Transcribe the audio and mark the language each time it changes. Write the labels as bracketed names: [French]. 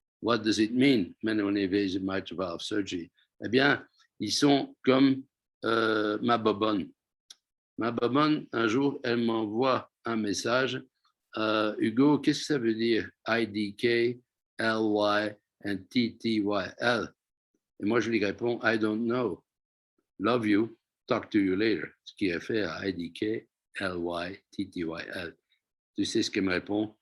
[English] What does it mean, minimally invasive mitral valve surgery? [French] Eh bien, ils sont comme ma bobonne. Ma bobonne, un jour, elle m'envoie un message. Hugo, qu'est-ce que ça veut dire IDK, LY and TTYL? Et moi, je lui réponds, [English] I don't know. Love you, talk to you later. [French] Ce qui est fait à IDK, LY, TTYL. Tu sais ce qu'elle me répond?